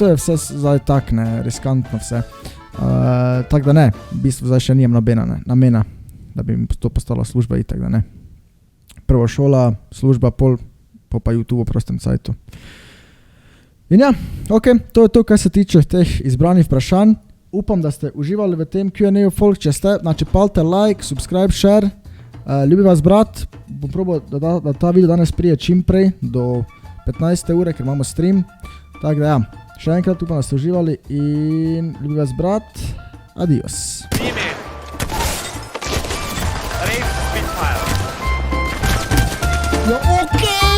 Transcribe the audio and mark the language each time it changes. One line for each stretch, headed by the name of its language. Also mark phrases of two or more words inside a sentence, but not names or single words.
Slovenian: to je vse zdaj tak, ne, riskantno vse. Tako da ne, v bistvu zdaj še nijem namena, da bi mi to postala služba itak, da ne. Prvo šola, služba, pol pa YouTube v prostem cajtu. In ja, ok, to je to, kar se tiče teh izbranih vprašanj. Upam, da ste uživali v tem Q&A-u, folk, če ste,
Croatian: znači palite
English: like, subscribe, share.
Slovenian: Ljubi vas brat, bom probal, da ta video danes prije čim prej, do 15. ure, ker imamo stream. Tako da ja, še enkrat upam, da ste uživali in ljubi vas brat, adios. Ja, ok!